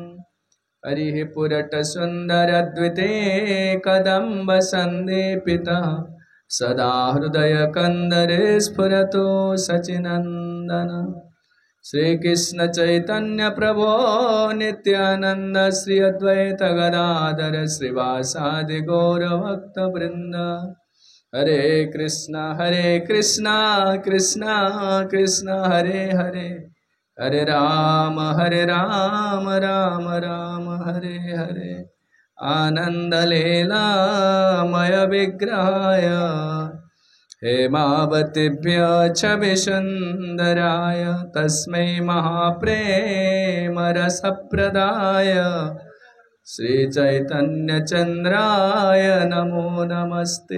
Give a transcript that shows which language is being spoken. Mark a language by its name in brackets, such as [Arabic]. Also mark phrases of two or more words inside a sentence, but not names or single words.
[Sanskrit] हरिः पुरटसुन्दरद्विते कदम्बसन्देपितः सदा हृदयकन्दरे स्फुरतु सचिनन्दन। श्रीकृष्ण चैतन्य प्रभो नित्यानंद श्री अद्वैत गदाधर श्रीवासादि गौरभक्तवृंद। हरे कृष्णा कृष्णा कृष्णा हरे हरे हरे राम राम राम हरे हरे। आनंद लीला मय विग्रहाय हेमावतीभ्य छविसुन्दराय तस्मै महाप्रेमरसप्रदाय श्रीचैतन्यचन्द्राय नमो नमस्ते।